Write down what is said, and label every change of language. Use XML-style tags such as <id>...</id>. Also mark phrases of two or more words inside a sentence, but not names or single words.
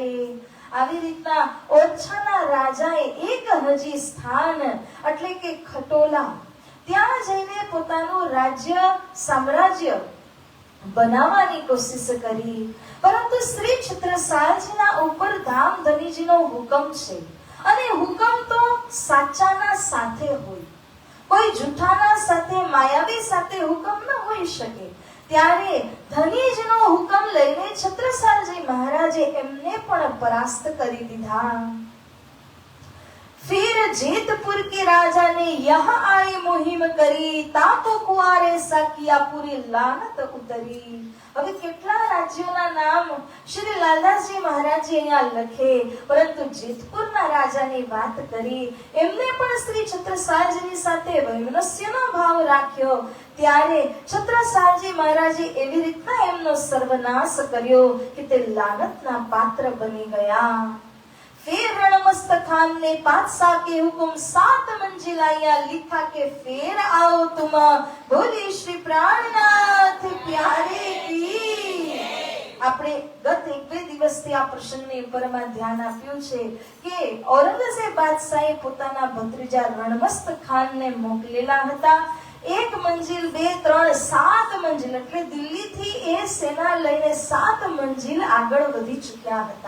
<gu>આવી રીતના ઓરછાના રાજાએ એક હજી સ્થાન એટલે કે ખટોલા ત્યાં જઈને પોતાનું રાજ્ય સામ્રાજ્ય બનાવવાની કોશિશ કરી, પરંતુ શ્રી છત્રસાલજીના ઉપર ધામધનીજીનો હુકમ છે અને હુકમ તો સાચાના સાથે હોય, કોઈ જૂઠાના સાથે માયાવી સાથે હુકમ ન હોઈ શકે. ત્યારે ધનીજનો હુકમ લઈને છત્રસાલજી મહારાજે એમને પણ પરાસ્ત કરી દીધા.</gu> <hi>फिर जेतपुर के राजा ने यह आई मुहिम करी, ताको कुआरे सा किया पूरी लानत उतरी।</hi> <gu>હવે કેટલા રાજ્યોના નામ શ્રી લાલદાસજી મહારાજજી અહીંયા લખે, પરંતુ જેતપુરના રાજાની વાત કરી, એમને પણ શ્રી છત્રસાલજીની સાથે વૈમનસ્યનો ભાવ રાખ્યો, ત્યારે છત્રસાલજી મહારાજે એવી રીતના એમનો સર્વનાશ કર્યો કે તે લાનતના પાત્ર બની ગયા।</gu> <hi>फिर रणमस्त खान ने बादशाह के हुक्म 7 मंजिल आया, लिखा के फिर आओ तुम, बोली श्री प्राणनाथ प्यारे की।</hi> <gu>આપણે ગત 1-2 દિવસથી આ પ્રસંગની ઉપરમાં ધ્યાન આપ્યું છે કે ઔરંગઝેબ બાદશાહે પોતાના ભત્રીજા રણમસ્ત ખાનને મોકલેલા હતા। 1 મંજિલ 2 3 7 મંજિલ એટલે દિલ્હીથી એ સેના લઈને 7 મંજિલ આગળ વધી ચૂક્યા હતા।</gu>